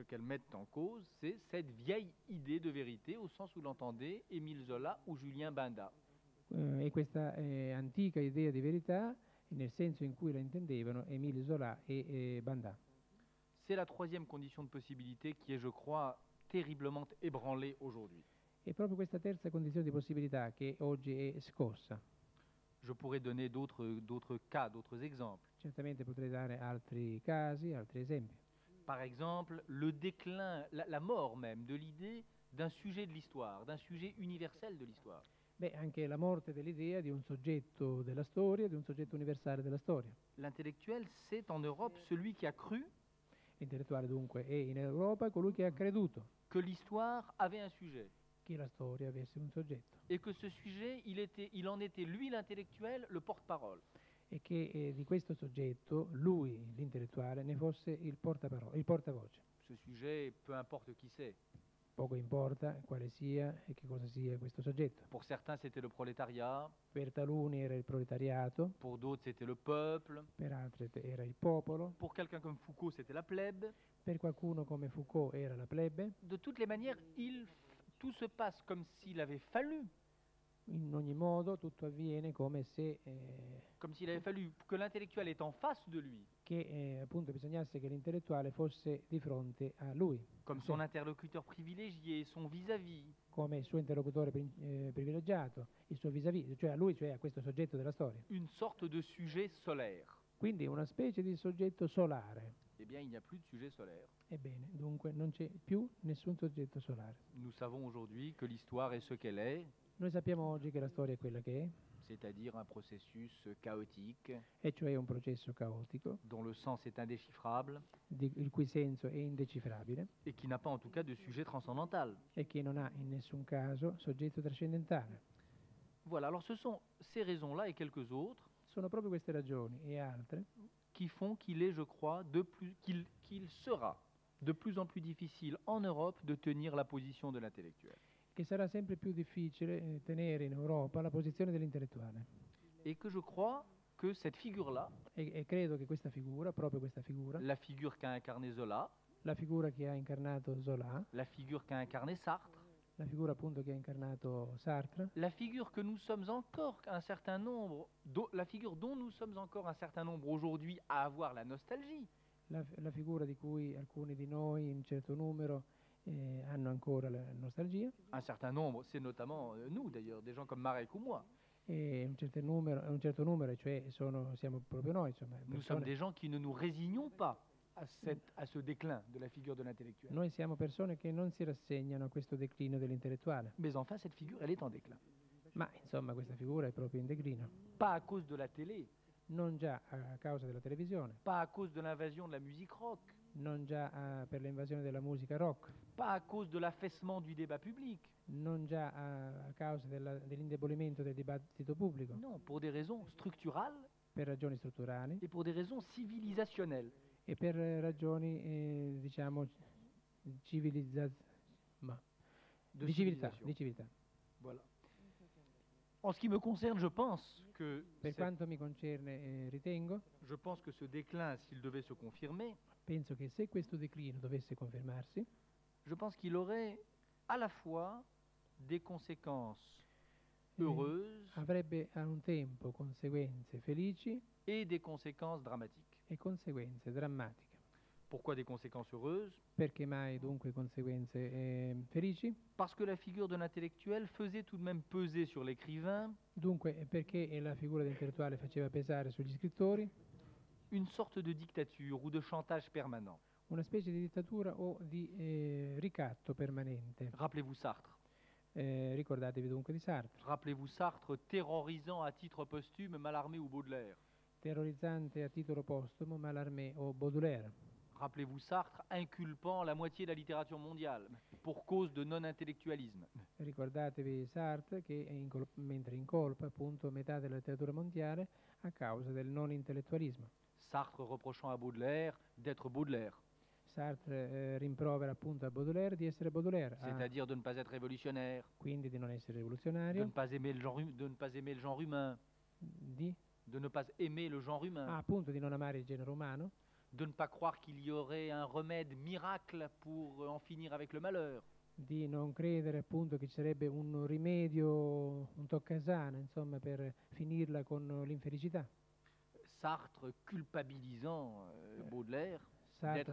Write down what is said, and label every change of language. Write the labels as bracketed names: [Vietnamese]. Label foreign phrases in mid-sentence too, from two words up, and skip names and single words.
[French] qu'elles mettent en cause, c'est cette vieille idée de vérité au sens où l'entendait Émile Zola ou Julien Benda. [Italian] E questa antica idea di verità nel senso in cui la intendevano Émile Zola e Bandà. [French] C'est la troisième condition de possibilité qui est, je crois, terriblement ébranlée aujourd'hui. [Italian] È proprio questa terza condizione di possibilità che oggi è scossa. [French] Je pourrais donner d'autres cas, d'autres exemples. [Italian] Certamente potrei dare altri casi, altri esempi. [French] Par exemple, le déclin, la mort même de l'idée d'un sujet de l'histoire, d'un sujet universel de l'histoire. [Italian] Beh, anche la morte dell'idea di un soggetto della storia, di un soggetto universale della storia. [French] L'intellectuel, c'est en Europe celui qui a cru [Italian] L'intellettuale dunque è in Europa colui che ha creduto [French] que l'histoire avait un sujet. [Italian] che la storia avesse un soggetto [French] Et que ce sujet, il en était, lui, l'intellectuel, le porte-parole. [Italian] e che di questo soggetto, lui, l'intellettuale, ne fosse il portaparole, il portavoce. [French] Ce sujet, peu importe qui c'est. [Italian] Poco importa quale sia e che cosa sia questo soggetto. [French] Pour certains, c'était le prolétariat. [Italian] Per taluni era il proletariato, [French] Pour d'autres, c'était le peuple. [Italian] per altri era il popolo, [French] Pour quelqu'un comme Foucault, c'était la plèbe. [Italian] per qualcuno come Foucault era la plebe. [French] De toutes les manières, tout se passe comme s'il avait fallu [Italian] In ogni modo tutto avviene come se [French] que l'intellectuel est en face de lui, [Italian] appunto bisognasse che l'intellettuale fosse di fronte a lui, [French] comme son interlocuteur privilégié, son vis-à-vis, [Italian] come il suo interlocutore privilegiato, il suo vis-à-vis, cioè a lui, cioè a questo soggetto della storia. [French] une sorte de sujet solaire. [Italian] Quindi una specie di soggetto solare. [French] Eh bien, il n'y a plus de sujet solaire. [Italian] Ebbene, dunque non c'è più nessun soggetto solare. [French] Nous savons aujourd'hui que l'histoire est ce qu'elle est, [Italian] Noi sappiamo oggi che la storia è quella che è, [French] c'est-à-dire un processus chaotique, [Italian] e cioè un processo caotico, [French] dont le sens est indéchiffrable [Italian] il cui senso è indecifrabile [French] et qui n'a pas en tout cas de sujet transcendantal. [Italian] e che non ha in nessun caso soggetto trascendentale. [French] Voilà, alors ce sont ces raisons-là et quelques autres [Italian] Sono proprio queste ragioni e altre [French] qui font qu'il est, je crois, qu'il sera de plus en plus difficile en Europe de tenir la position de l'intellectuel. [Italian] che sarà sempre più difficile tenere in Europa la posizione dell'intellettuale. [French] Et que je crois que cette figure-là, [Italian] E credo che questa figura, proprio questa figura, [French] la figure qu'a incarné Zola, [Italian] la figura che ha incarnato Zola, [French] la figure qu'a incarné Sartre, [Italian] la figura appunto che ha incarnato Sartre, [French] la figure que nous sommes encore un certain nombre, la figure dont nous sommes encore un certain nombre aujourd'hui à avoir la nostalgie, [Italian] la figura di cui alcuni di noi, in certo numero, hanno ancora la nostalgia, [French] un certain nombre, c'est notamment nous d'ailleurs, des gens comme Marek ou moi. [Italian] e un certo numero, cioè siamo proprio noi, insomma, [French] Nous sommes [Italian] persone. [French] des gens qui ne nous résignons pas à ce déclin de la figure de l'intellectuel. [Italian] Noi siamo persone che non si rassegnano a questo declino dell'intellettuale, [French] Mais enfin, cette figure, elle est en déclin. [Italian] ma insomma questa figura è proprio in declino, [French] Pas à cause de la télé, [Italian] non già a causa della televisione, [French] pas à cause de l'invasion de la musique rock, [Italian] non già per l'invasione della musica rock, [French] pas à cause de l'affaissement du débat public. [Italian] non già a causa dell'indebolimento del dibattito pubblico, [French] Non, pour des raisons structurales [Italian] per ragioni strutturali [French] et pour des raisons civilisationnelles. [Italian] e per ragioni, diciamo, [French] De [Italian] di civiltà, [French] civilisation. [Italian] di civiltà. [French] Voilà. En ce qui me concerne, je pense que [Italian] Per quanto mi concerne, ritengo, [French] ce déclin, s'il devait se confirmer, [Italian] penso che se questo declino dovesse confermarsi, [French] je pense qu'il aurait à la fois des conséquences heureuses [Italian] avrebbe a un tempo conseguenze felici [French] et des conséquences dramatiques. [Italian] e conseguenze drammatiche. [French] Pourquoi des conséquences heureuses? [Italian] Perché mai dunque conseguenze felici? [French] Parce que la figure de l'intellectuel faisait tout de même peser sur l'écrivain [Italian] Dunque perché la figura dell'intellettuale faceva pesare sugli scrittori [French] une sorte de dictature ou de chantage permanent. [Italian] una specie di dittatura o di ricatto permanente. [French] Rappelez-vous Sartre. [Italian] Ricordatevi dunque di Sartre, [French] Rappelez-vous Sartre terrorisant à titre posthume Mallarmé ou Baudelaire. [Italian] terrorizzante a titolo postumo Mallarmé o Baudelaire. [French] Rappelez-vous Sartre inculpant la moitié de la littérature mondiale pour cause de non-intellectualisme. [Italian] Ricordatevi Sartre che mentre incolpa appunto metà della letteratura mondiale a causa del non intellettualismo. [French] Sartre reprochant à Baudelaire d'être Baudelaire, [Italian] Sartre rimprovera appunto a Baudelaire di essere Baudelaire, [French] c'est-à-dire de ne pas être révolutionnaire, [Italian] quindi di non essere [French] de [Italian] rivoluzionario, [French] ne pas aimer le genre humain, [Italian] di [French] de ne pas aimer le genre humain, [Italian] appunto di non amare il genere umano, [French] de ne pas croire qu'il y aurait un remède miracle pour en finir avec le malheur. [Italian] di non credere appunto che ci sarebbe un rimedio, un toccasana, insomma, per finirla con l'infelicità. [French] Sartre culpabilisant Baudelaire d'être